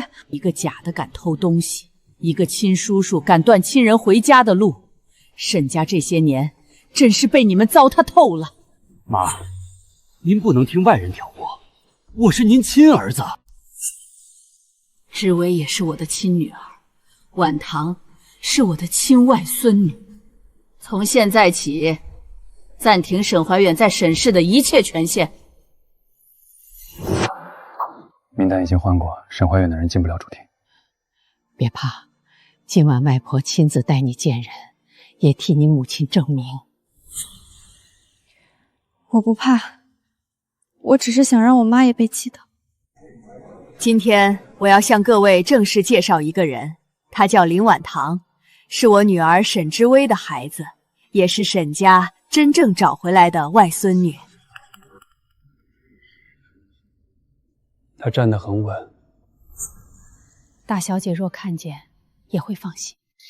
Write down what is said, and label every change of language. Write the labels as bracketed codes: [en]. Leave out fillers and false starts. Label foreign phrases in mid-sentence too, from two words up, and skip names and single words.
[zh] 一個假的敢偷東西，一個親叔叔敢斷親人回家的路，沈家這些年真是被你們糟蹋透了。媽，您不能聽外人挑撥，我是您親兒子。知薇也是我的親女兒，婉棠是我的親外孫女。從現在起，暫停沈懷遠在沈氏的一切權限。名單已經換過，沈懷遠的人進不了主廳。別怕，今晚外婆親自帶你見人，也替你母親證明。我不怕，我只是想讓我媽也被氣到。今天我要向各位正式介紹一個人，她叫林婉棠，是我女兒沈知薇的孩子，也是沈家真正找回來的外孫女。她站得很穩，大小姐若看見，也會放心。